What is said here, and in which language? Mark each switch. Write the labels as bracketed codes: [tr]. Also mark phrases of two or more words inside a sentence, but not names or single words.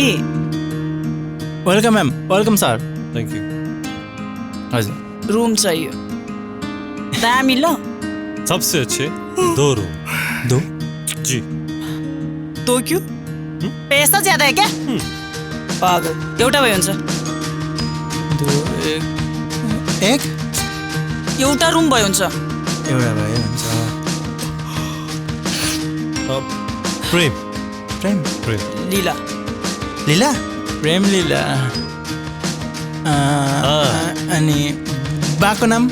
[en] welcome ma'am. welcome sir. thank you. [ne] हजुर। [hi] रूम चाहिए। दाम मिलो? सबसे अच्छे 2 रूम। 2? जी। 2 क्यों? पैसा ज्यादा है क्या? [ne] पागल। एउटा भए हुन्छ। 2 1 एउटा रूम भए हुन्छ। एउटा भए हुन्छ। प्रेम। प्रेम। प्रेम। लीला। लीला? प्रेम लीला। अनि बाको नाम?